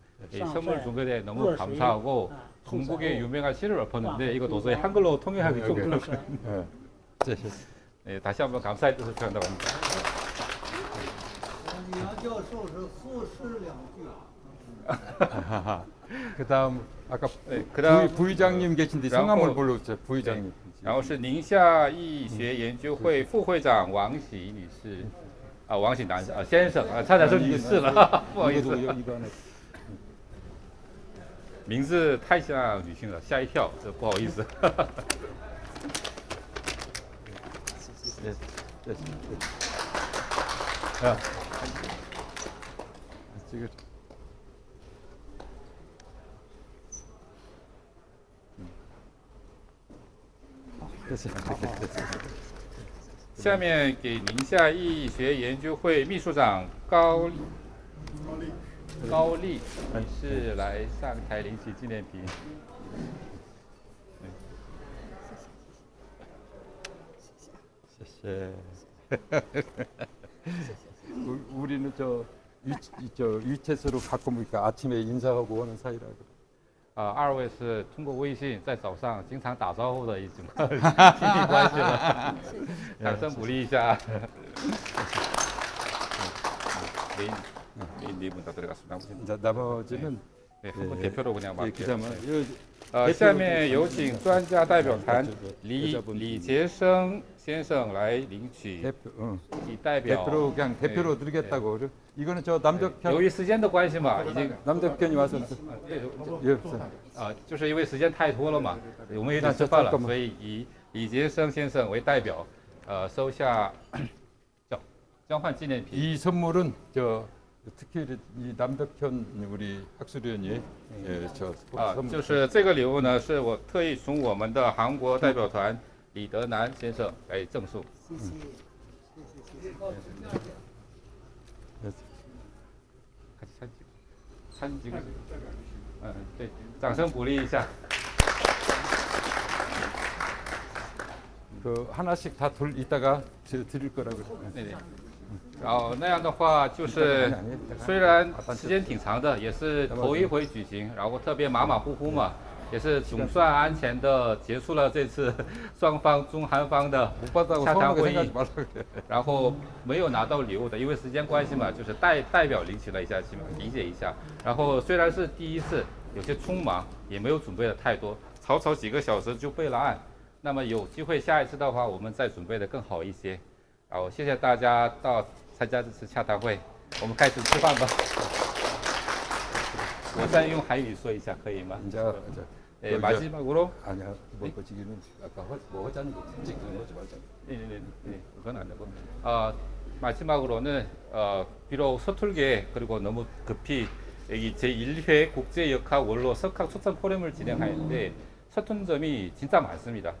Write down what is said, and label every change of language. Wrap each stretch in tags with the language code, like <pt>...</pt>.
<ko>선물 준 것에 너무 감사하고 중국의 유명한 시를 엎었는데 이거 도저히 한글로 통역하기 좀 그렇고. 네, 다시 한번 감사의 뜻을 표한다고 합니다.</ko> <zh>杨教授是赋诗2句。</zh> <ko>그다음 아까 네, 그다음 부의장님 계신데 성함을 불러주세요. 부의장님.</ko> <zh>然后是宁夏易学研究会副会长王喜女士，啊，王喜男先生啊，差点说女士了，不好意思，</zh> <ko>이거 하나.</ko> <zh>名字太像女性了，吓一跳，这不好意思。</zh> <ko>예, 예, 예. 야, 지금 됐어.</ko> <zh>下面给宁夏易学研究会秘书长高丽女士来上台领取纪念品。</zh> <ko>우리는 저 위챗으로 가끔 보니까 아침에 인사하고 오는 사이라고.</ko> <zh>二位是通过微信在早上经常打招呼的一种亲密关系了，掌声鼓励一下。</zh> <ko>네 분 다 들어갔습니다. 이제 나머지는 네, 한번 대표로 그냥 막. 그다음에</ko> <zh>下面有请专家代表团李杰生先生来领取 이代表</zh> <ko>대표로 그냥 대표로 드리겠다고. 이거는 저 남덕현</ko> <zh>由于时间的关系嘛，已经</zh> <ko>남덕현이 와서 예,</ko> <zh>就是因为时间太拖了嘛，我们有点吃饭了，所以以李杰生先生为代表，收下交换纪念品。</zh> <ko>이 선물은 저 특히 이 남덕현 우리 학술위원이 예, 저</ko> <zh>就</zh> <ko>선물</ko> <zh>是这个礼物呢，是我特意从我们的韩国代表团李德南先生来赠送。谢谢，谢谢。</zh> <ko>같이 사진 찍으세요.</ko> <zh>네, 掌声鼓励一下。</zh> <ko>그 하나씩 다 이따가 드릴 거라고.</ko> <zh>对对。然后那样的话，就是虽然时间挺长的，也是头一回举行，然后特别马马虎虎嘛，也是总算安全的结束了这次双方中韩方的洽谈会议。然后没有拿到礼物的，因为时间关系嘛，就是代表领取了一下，希望理解一下。然后虽然是第一次，有些匆忙，也没有准备的太多，草草几个小时就备了案。那么有机会下一次的话，我们再准备的更好一些。然后谢谢大家到参加这次洽谈会，我们开始吃饭吧。我再用韩语说一下，可以吗？</zh> <ko>네, 마지막으로 아니야 뭐 지금은 아까 뭐 하자는 거 찍는 거지 말자. 네, 그건 안 되고. 마지막으로는 비록 서툴게 그리고 너무 급히 여기 제1회 국제역학 원로 석학 초청 포럼을 진행하는데 서툰 점이 진짜 많습니다.</ko>